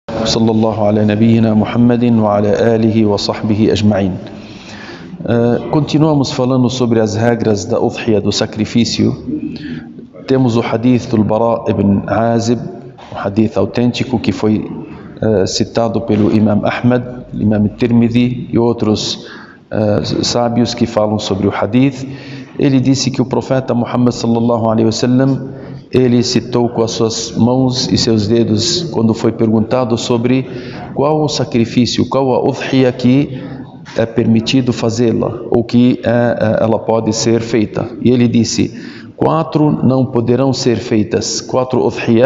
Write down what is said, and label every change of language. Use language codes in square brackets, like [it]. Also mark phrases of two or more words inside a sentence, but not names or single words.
[ar] صلى الله على نبينا محمد وعلى آله وصحبه أجمعين. [pt] Continuamos falando sobre as regras da udhiyah, do sacrifício. Temos o hadith do Bara ibn Azib, um hadith autêntico que foi citado pelo Imam Ahmad, Imam Tirmidhi e outros sábios que falam sobre o hadith. Ele disse que o profeta Muhammad [ar] صلى الله عليه وسلم, [pt] ele citou com as suas mãos e seus dedos quando foi perguntado sobre qual o sacrifício, qual a udhiyah que é permitido fazê-la ou que ela pode ser feita. E ele disse: 4 não poderão ser feitas, 4 udhiyah.